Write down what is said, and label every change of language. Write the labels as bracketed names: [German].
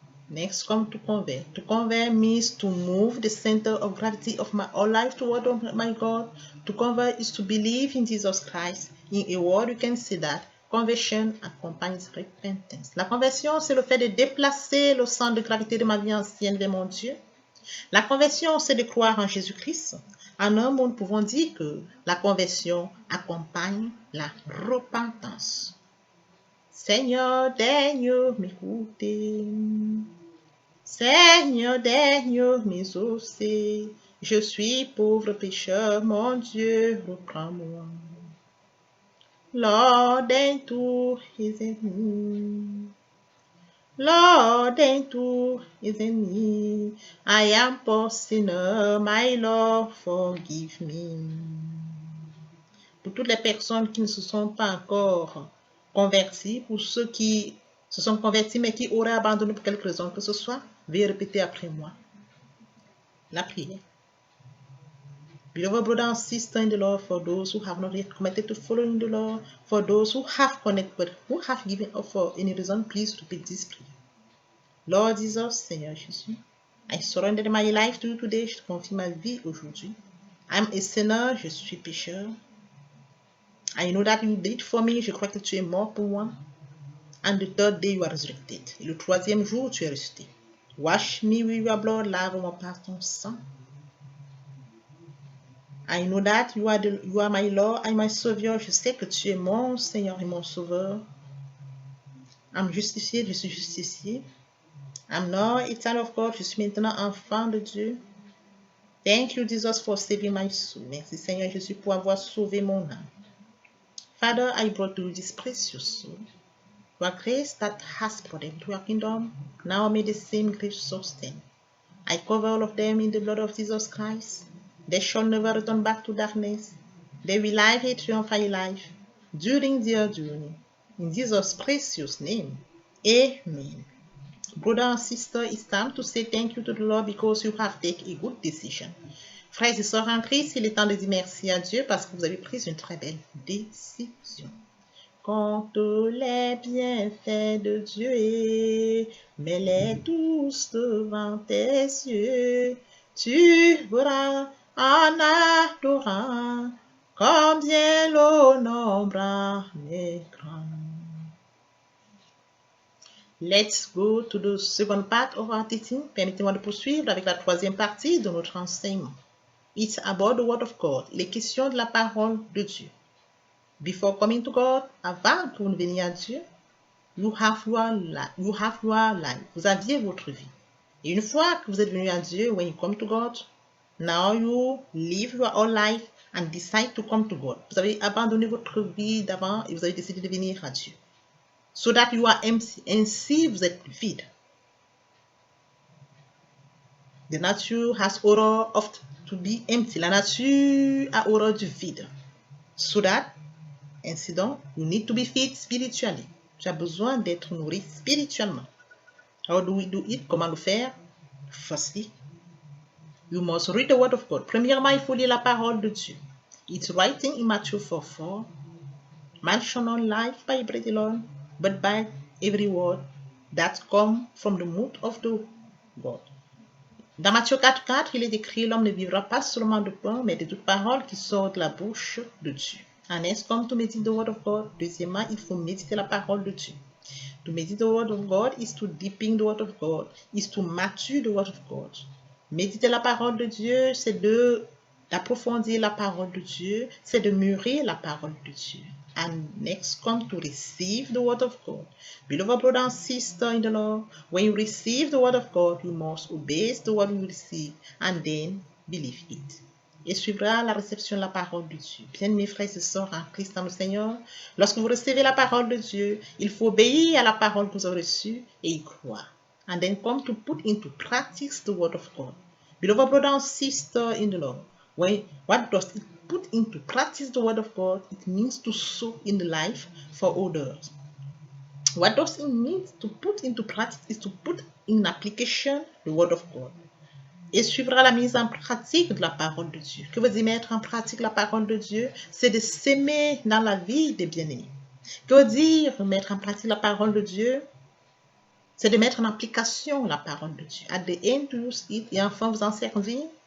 [English] Next, come to convert. To convert means to move the center of gravity of my whole life toward my God. To convert is to believe in Jesus Christ. In a word, you can say that conversion accompanies repentance. [French] La conversion, c'est le fait de déplacer le centre de gravité de ma vie ancienne vers mon Dieu. La conversion, c'est de croire en Jésus-Christ. En un mot, nous pouvons dire que la conversion accompagne la repentance. Seigneur, daigne m'écouter. Seigneur, daigne m'exaucer. Je suis pauvre pécheur, mon Dieu, reprends-moi. Lord, daigne tous his ennemis. [English] Lord, [French] daigne tous [English] his ennemis. I am poor sinner, my Lord, forgive me. [French] Pour toutes les personnes qui ne se sont pas encore convertis, pour ceux qui se sont convertis mais qui auraient abandonné pour quelque raison que ce soit, veuillez répéter après moi la prière. [English] Beloved brother and sister in the Lord, for those who have not yet committed to following the Lord, for those who have connected but who have given up for any reason, please repeat this prayer. Lord Jesus, [French] Seigneur Jésus, [English] I surrender my life to you today. [French] Je te confie ma vie aujourd'hui. [English] I'm a sinner, [French] je suis pécheur. [English] I know that you did for me. [French] Je crois que tu es mort pour moi. [English] And the third day you are resurrected. [French] Et le troisième jour, tu es ressuscité. [English] Wash me with your blood. [French] Lave-moi par ton sang. [English] I know that you are my Lord and my Savior. [French] Je sais que tu es mon Seigneur et mon Sauveur. [English] I'm [French] justifié. Je suis justifié. [English] I'm now a child of God. [French] Je suis maintenant enfant de Dieu. [English] Thank you, Jesus, for saving my soul. [French] Merci, Seigneur Jésus, pour avoir sauvé mon âme. [English] Father, I brought to you this precious soul. Your grace that has brought them to your kingdom, now may the same grace sustain. I cover all of them in the blood of Jesus Christ. They shall never return back to darkness. They will live a triumphant life during their journey. In Jesus' precious name, amen. Brother and sister, it's time to say thank you to the Lord because you have taken a good decision. [French] Frères et sœurs en Christ, il est temps de dire merci à Dieu parce que vous avez pris une très belle décision. Compte les bienfaits de Dieu, mets-les tous devant tes yeux. Tu verras en adorant combien le nombre est grand. [English] Let's go to the second part of our teaching. [French] Permettez-moi de poursuivre avec la troisième partie de notre enseignement. [English] It's about the word of God. [French] Il est question de la parole de Dieu. [English] Before coming to God, [French] avant pour venir à Dieu, [English] you have your life. [French] Vous aviez votre vie. Et une fois que vous êtes venu à Dieu, [English] when you come to God, now you live your whole life and decide to come to God. [French] Vous avez abandonné votre vie d'avant et vous avez décidé de venir à Dieu. [English] So that you are empty. [French] Ainsi, vous êtes vide. [English] The nature has horror of to be empty. [French] La nature a horreur du vide. [English] So that, [French] ainsi donc, [English] you need to be fed spiritually. [French] Tu as besoin d'être nourri spirituellement. [English] How do we do it? [French] Comment le faire? [English] Firstly, you must read the word of God. [French] Premièrement, il faut lire la parole de Dieu. [English] It's writing in Matthew 4:4. Man shall not live by bread alone, but by every word that comes from the mouth of the God. [French] Dans Matthieu 4:4, il est écrit, l'homme ne vivra pas seulement de pain, mais de toute parole qui sort de la bouche de Dieu. [English] And next, come to meditate the word of God. [French] Deuxièmement, il faut méditer la parole de Dieu. [English] To meditate the word of God is to deepen the word of God, is to mature the word of God. [French] Méditer la parole de Dieu, c'est d'approfondir la parole de Dieu, c'est de mûrir la parole de Dieu. [English] And next, come to receive the word of God. Beloved brother and sister in the Lord, when you receive the word of God, you must obey the word you receive and then believe it. [French] et suivra la réception de la parole de Dieu. Bien, mes frères et sœurs en Christ dans le Seigneur, lorsque vous recevez la parole de Dieu, il faut obéir à la parole que vous avez reçue et y croire. [English] And then come to put into practice the word of God. Beloved brother and sister in the Lord, what does it put into practice the word of God? It means to sow in the life for others. What does it mean to put into practice is to put in application the word of God. [French] Et suivra la mise en pratique de la parole de Dieu. Que veut dire mettre en pratique la parole de Dieu? C'est de s'aimer dans la vie des bien-aimés. Que veut dire mettre en pratique la parole de Dieu? C'est de mettre en application la parole de Dieu. [English] At the end, to use it, [French] et enfin vous en servir.